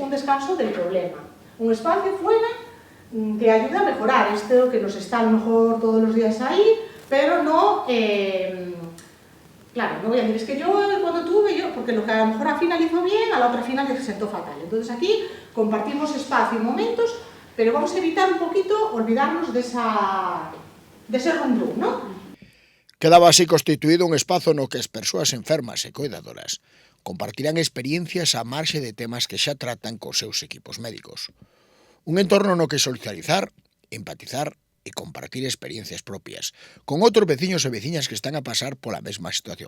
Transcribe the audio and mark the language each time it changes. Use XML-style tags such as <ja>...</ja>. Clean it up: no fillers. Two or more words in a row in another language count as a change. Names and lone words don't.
<es>Un descanso del problema. Un espacio fuera que ayuda a mejorar esto que nos está a lo mejor todos los días ahí, pero no Claro, no voy a decir, es que yo cuando tuve, porque lo que a lo mejor a final hizo bien, a la otra final le sentó fatal. Entonces aquí compartimos espacio y momentos, pero vamos a evitar un poquito olvidarnos de ese rum-rum, ¿no?</es> <gl>Quedaba así constituído un espazo no que as persoas enfermas e coidadoras compartirán experiencias a marxe de temas que xa tratan cos seus equipos médicos. Un entorno no que socializar, empatizar e compartir experiencias propias con outros veciños e veciñas que están a pasar pola mesma situación.</gl>